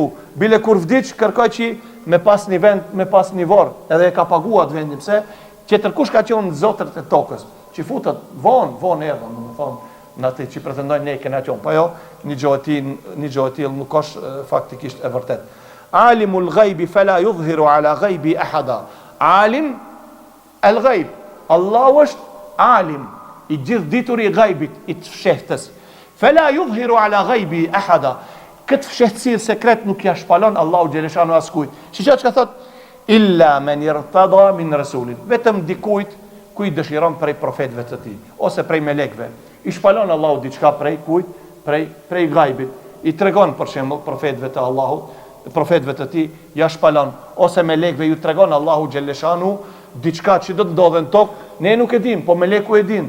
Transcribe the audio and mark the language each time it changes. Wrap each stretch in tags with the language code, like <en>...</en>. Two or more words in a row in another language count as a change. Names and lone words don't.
<sq>Bile kur vdiq, kërkoj që me pas një vend, me pas një vorë, edhe e ka paguat vendin, pse? Që tërkush ka qenë zotërt e tokës, që futët vonë erdhën, do me thonë, në atë që pretendojnë ne kena qenë. Po jo, një gjohë e tillë nuk është faktikisht e vërtet.</sq> <ar>عالم الغيب فلا يظهر على غيبه أحدا. عالم الغيب.</ar> <sq>Allahu është alim, i gjithë dituri i ghaibit, i të fshehtës.</sq> <ar>فلا يظهر على غيبه أحدا.</ar> <sq>Këtë fshehtësirë sekret nuk ja shpalon Allahu xhaleshanu askujt. Çka thot?</sq> <ar>إلا من ارتضى من رسول.</ar> <sq>Vetëm dikujt ku i dëshiron prej profetëve të tij ose prej melekëve. I shpalon Allahu diçka prej kujt? Prej gajbit. I tregon për shembull profetëve të Allahut, profetëve të tij ja shpalon ose melekëve ju tregon Allahu xhelleshanu diçka që do të ndodhen në tokë, ne nuk e dim, po meleku e din.</sq>